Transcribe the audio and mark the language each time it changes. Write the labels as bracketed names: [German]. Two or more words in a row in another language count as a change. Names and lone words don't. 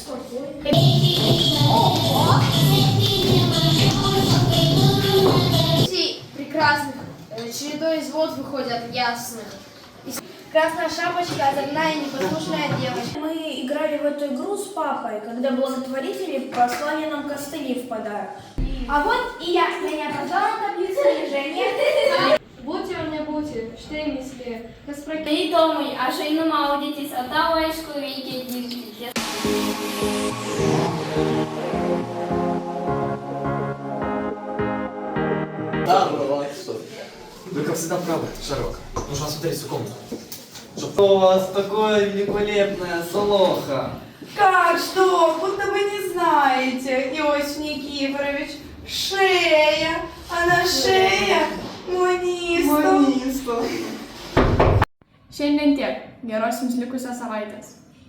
[Russian] Прекрасных, чередой из вод выходят ясных. Красная шапочка, озорная и непослушная девочка. Мы играли в эту игру с папой, когда благотворители послали нам костыли в подарок. А вот и я, меня позвала на таблицу движения. [Lithuanian] Būti ar nebūti, štai mislė, kas Įdomai, aš einu maudytis, o tau aišku reikia dirbti. [Russian] Да, ну что? Вы как всегда правы, Шарок. Нужно осмотреть всю комнату. Что у вас такое великолепное солоха? Как что? Будто вы не знаете, Иосиф Никифорович. Шея, а на шее Monista. [Lithuanian] Šiandien tiek. Geros jums likusios savaitės.